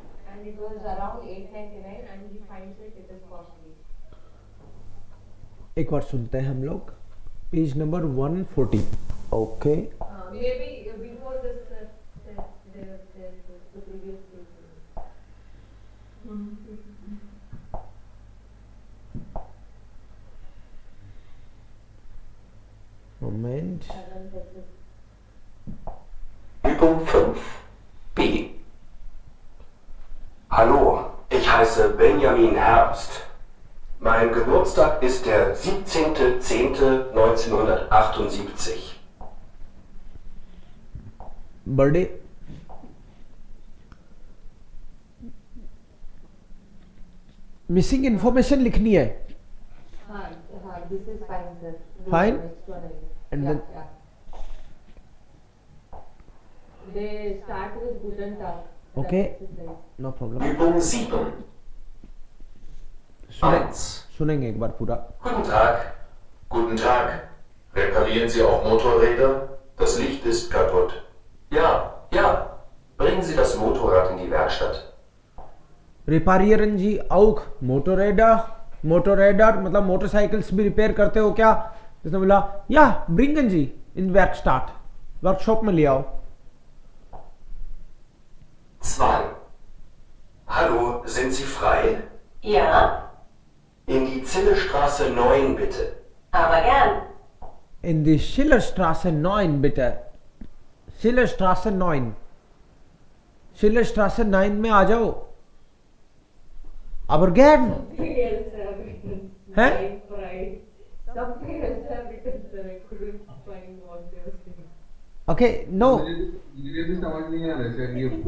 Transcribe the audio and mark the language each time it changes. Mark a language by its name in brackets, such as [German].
[English] And it was around 899, and he finds it is costly. [Hindi] एक बार सुनते हैं हम लोग, page number 140। [English] Okay, Maybe before this, the previous page. Moment. [German] Übung 5 B. Hallo, ich heiße Benjamin Herbst. Mein Geburtstag ist der 17.10.1978. [English] birthday, missing information [Hindi] लिखनी है। [English] This is fine, sir. Fine? Next one, And yeah, then- yeah. They start with [German] Guten Tag. [English] Okay. That's exercise. No problem, [German] Übung 7 1. [Hindi] सुनेंगे एक बार पूरा। [German] Guten Tag. Guten Tag. Reparieren Sie auch Motorräder? Das Licht ist kaputt. Ja, ja. Bringen Sie das Motorrad in die Werkstatt. रिपारियरन जी औख मोटोरेडर, [Hindi] मोटोरेडर मतलब motorcycles भी repair करते हो क्या? जिसने बोला या [German] ब्रिंगन जी इन वर्कस्टार्ट, [Hindi] वर्कशॉप में ले आओ। [German] 2. Hallo, sind Sie frei? Ja, In die Zillestraße 9 bitte. aber gern. इन दी शिलरस्ट्रासे 9 बिटे, शिलरस्ट्रासे 9, शिलरस्ट्रासे 9 [Hindi] में आ जाओ। [German] aber gern [English] Something else have written. Huh? Right. Something else have written, sir. I couldn't find what they were saying. Okay no, [Hindi] मुझे भी समझ नहीं आ रहा sir ये